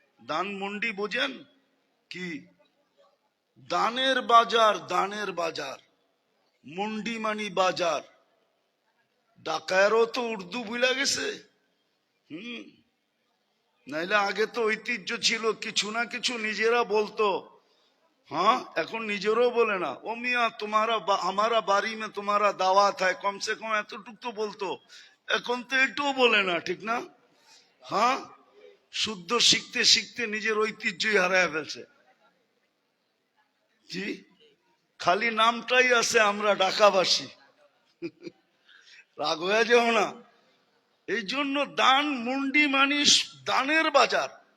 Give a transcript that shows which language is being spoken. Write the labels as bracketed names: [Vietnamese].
[Bangla] ধানমন্ডি বোঝেন কি? দানের বাজার, দানের বাজার। মন্ডি মানি বাজার। ঢাকায়ও তো উর্দু ভুলে গেছে। নাইলে আগে তো ঐতিহ্য ছিল, কিছু না কিছু নিজেরা বলতো। हाँ, এখন নিজেরও বলে না। ও মিয়া তোমারা [Hindi] हमारा बारी में तुम्हारा दावत है, कम से कम [Bangla] এতটুকু তো বলতো। এখন তো এটাও বলে না, ঠিক না? হ্যাঁ, শুদ্ধ শিখতে শিখতে নিজের ঐতিহ্যই হারায় ফেলছে। জি, খালি নামটাই আছে আমরা ঢাকাবাসী। রাগ হয়ে যাও না। এই জন্য দান মুন্ডি মানিস দানের বাজার।